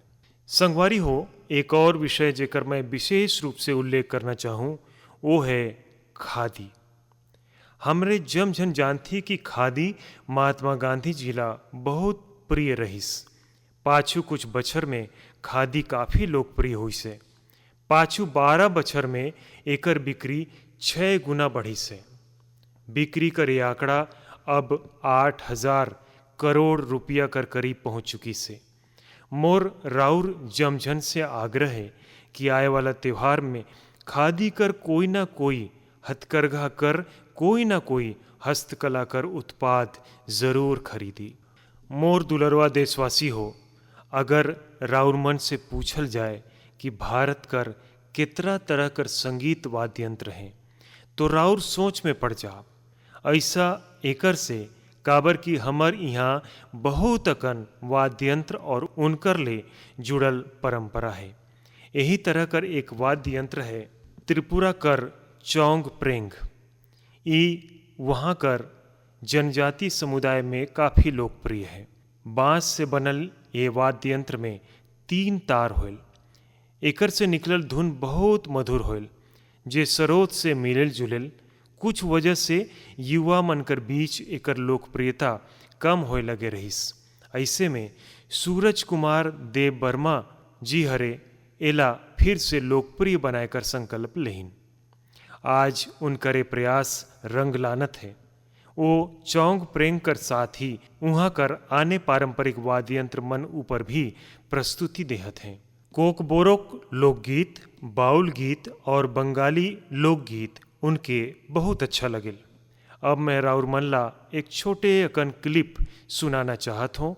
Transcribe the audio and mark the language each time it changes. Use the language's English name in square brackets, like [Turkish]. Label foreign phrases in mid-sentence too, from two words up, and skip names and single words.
[Sadri] संगवारी हो, एक और विषय जेकर मैं विशेष रूप से उल्लेख करना चाहूँ वो है खादी। हमरे जमझन जानथी कि खादी महात्मा गांधी जी ला बहुत प्रिय रहिस। पाछू कुछ बछर में खादी काफ़ी लोकप्रिय हुई से। पाछू 12 बछर में एकर बिक्री 6 गुना बढ़ी से। बिक्री कर ये आंकड़ा अब 8,000 करोड़ रुपया कर करीब पहुंच चुकी से। मोर राउर जमझन से आग्रह है कि आए वाला त्यौहार में खादी कर कोई ना कोई हथकरघा कर कोई ना कोई हस्तकला कर उत्पाद जरूर खरीदी। मोर दुलरवा देशवासी हो, अगर राउर मन से पूछल जाए कि भारत कर कितना तरह कर संगीत वाद्य यंत्र हैं, तो राउर सोच में पड़ जा। ऐसा एकर से काबर कि हमर यहाँ बहुत अकन वाद्य यंत्र और उनकर ले जुड़ल परंपरा है। यही तरह कर एक वाद्य यंत्र है त्रिपुरा कर चौंग प्रेंग। ई वहाँ कर जनजाति समुदाय में काफ़ी लोकप्रिय है। बांस से बनल ये वाद्य यंत्र में 3 तार होल। एकर से निकलल धुन बहुत मधुर होल, जे सरोद से मिलल जुलल। कुछ वजह से युवा मन कर बीच एकर लोकप्रियता कम होए लगे रहिस। ऐसे में सूरज कुमार देव वर्मा जी हरे एला फिर से लोकप्रिय बनाए कर संकल्प लेहिन। आज उनकरे प्रयास रंग लानत है। वो चौंग प्रेंग कर साथ ही उहाँ कर आने पारंपरिक वाद्य यंत्र मन ऊपर भी प्रस्तुति देहत हैं। कोकबोरोक लोकगीत, बाउल गीत और बंगाली लोकगीत उनके बहुत अच्छा लगे। अब मैं राउर मल्ला एक छोटे अकन क्लिप सुनाना चाहत हूँ।